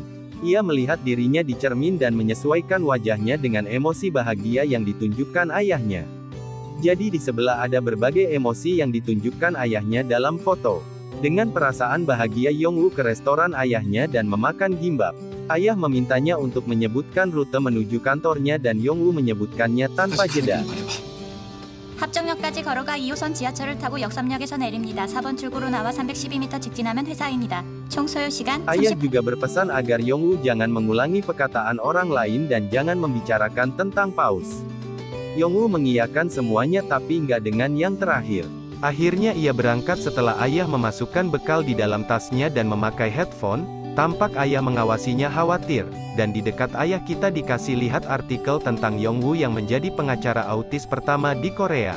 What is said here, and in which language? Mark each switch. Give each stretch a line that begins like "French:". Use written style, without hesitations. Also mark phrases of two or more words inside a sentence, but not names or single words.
Indonesian: Ia melihat dirinya di cermin dan menyesuaikan wajahnya dengan emosi bahagia yang ditunjukkan ayahnya. Jadi di sebelah ada berbagai emosi yang ditunjukkan ayahnya dalam foto. Dengan perasaan bahagia Yong-woo ke restoran ayahnya dan memakan gimbap. Ayah memintanya untuk menyebutkan rute menuju kantornya dan Yong-woo menyebutkannya tanpa jeda.
Korean: 합정역까지 걸어가 2호선 지하철을 타고 역삼역에서 내립니다. 4번 출구로 나와 312m 직진하면 회사입니다. 총 소요 시간 30...
Indonesian: Ayah juga berpesan agar Yong-woo jangan mengulangi perkataan orang lain dan jangan membicarakan tentang paus. Yong-woo mengiyakan semuanya tapi nggak dengan yang terakhir. Akhirnya ia berangkat setelah ayah memasukkan bekal di dalam tasnya dan memakai headphone. Tampak ayah mengawasinya khawatir, dan di dekat ayah kita dikasih lihat artikel tentang Yong-woo yang menjadi pengacara autis pertama di Korea.